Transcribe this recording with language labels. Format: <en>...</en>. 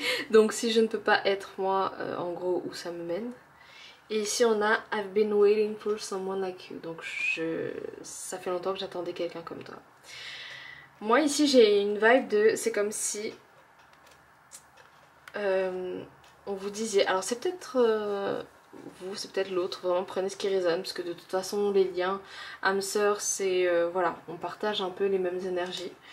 <fr>Donc si je ne peux pas être moi, en gros où ça me mène. Et ici on a</fr> <en>I've been waiting for someone like you.</en> <fr>Donc ça fait longtemps que j'attendais quelqu'un comme toi. Moi ici j'ai une vibe de c'est comme si on vous disait, alors c'est peut-être vous, c'est peut-être l'autre, vraiment prenez ce qui résonne parce que de toute façon les liens âme sœur c'est voilà, on partage un peu les mêmes énergies.</fr>